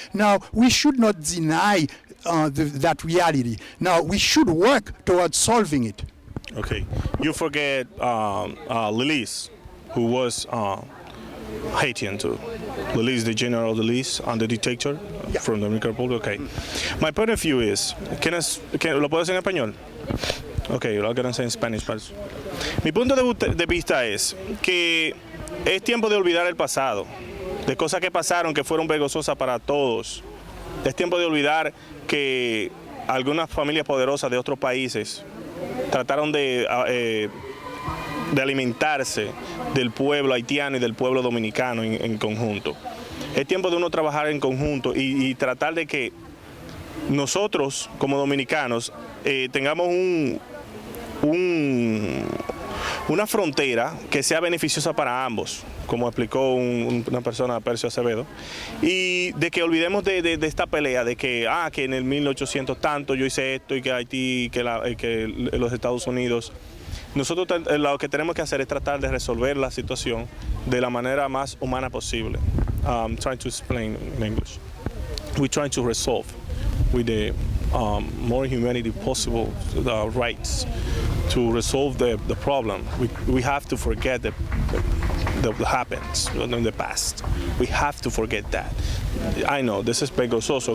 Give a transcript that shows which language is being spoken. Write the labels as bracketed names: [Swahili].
[English] Now, we should not deny that reality. Now, we should work towards solving it. Okay. You forget Lillis, who was Haitian too. Lillis, the General Lillis, and the dictator from the Dominican Republic. Okay. My point of view is, [Spanish] ¿lo puedo hacer en español? [English] Okay, I'll get it in Spanish. [Spanish] Mi punto de vista es que es tiempo de olvidar el pasado, de cosas que pasaron que fueron vergonzosas para todos. Es tiempo de olvidar que algunas familias poderosas de otros países trataron de alimentarse del pueblo haitiano y del pueblo dominicano en conjunto. Es tiempo de uno trabajar en conjunto y tratar de que nosotros como dominicanos tengamos una frontera que sea beneficiosa para ambos, como explicó una persona, Percio Acevedo, y de que olvidemos de esta pelea de que en el 1800 tanto yo hice esto y que Haití, que los Estados Unidos. Nosotros lo que tenemos que hacer es tratar de resolver la situación de la manera más humana posible. [English] Trying to explain in English. We're trying to resolve with the more humanity possible the rights to resolve the problem. We have to forget that happens in the past. We have to forget that. I know this is [Spanish] vergonzoso.